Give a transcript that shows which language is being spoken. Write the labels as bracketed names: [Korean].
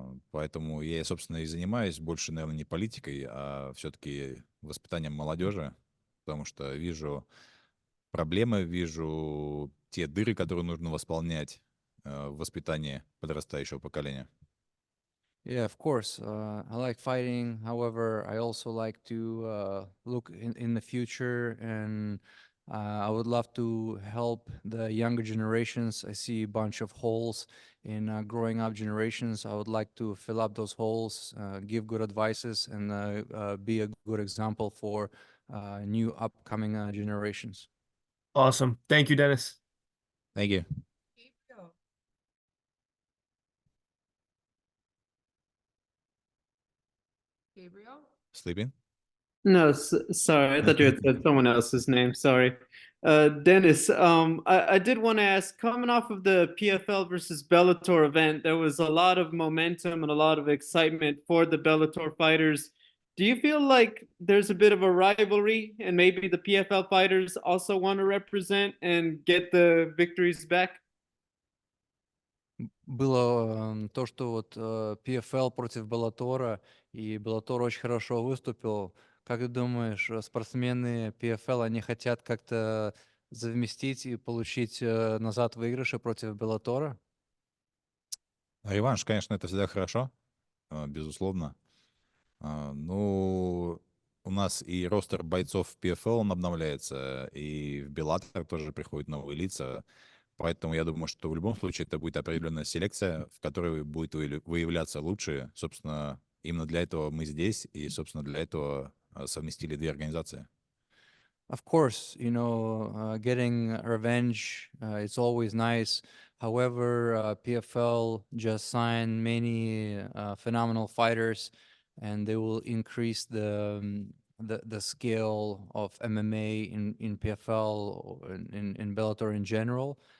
[Russian] Поэтому я, собственно, и занимаюсь больше, наверное, не политикой, а все-таки воспитанием молодежи, потому что вижу проблемы, вижу те дыры, которые нужно восполнять в воспитании подрастающего поколения. [English] Yeah, of course. I like fighting. However, I also like to look in the future, and I would love to help the younger generations. I see a bunch of holes in growing up generations. I would like to fill up those holes, give good advices, and be a good example for new upcoming generations. Awesome. Thank you, Dennis. Thank you. Gabriel? Sleeping? No, sorry. I thought you had said someone else's name. Sorry. Dennis, I did want to ask, coming off of the PFL versus Bellator event, there was a lot of momentum and a lot of excitement for the Bellator fighters. Do you feel like there's a bit of a rivalry and maybe the PFL fighters also want to represent and get the victories back? [Russian] Было то, что вот PFL против Беллатора, и Беллатор очень хорошо выступил. Как ты думаешь, спортсмены PFL, они хотят как-то совместить и получить назад выигрыши против Беллатора? Реванш, конечно, это всегда хорошо, безусловно. Ну, у нас и ростер бойцов в PFL он обновляется, и в Bellator тоже приходят новые лица. Поэтому я думаю, что в любом случае это будет определенная селекция, в которой будет выявляться лучшие. Собственно, именно для этого мы здесь, и, собственно, для этого совместили две организации. [English] Of course, getting revenge, it's always nice. However, PFL just signed many phenomenal fighters, and they will increase the scale of MMA in PFL or in Bellator in general.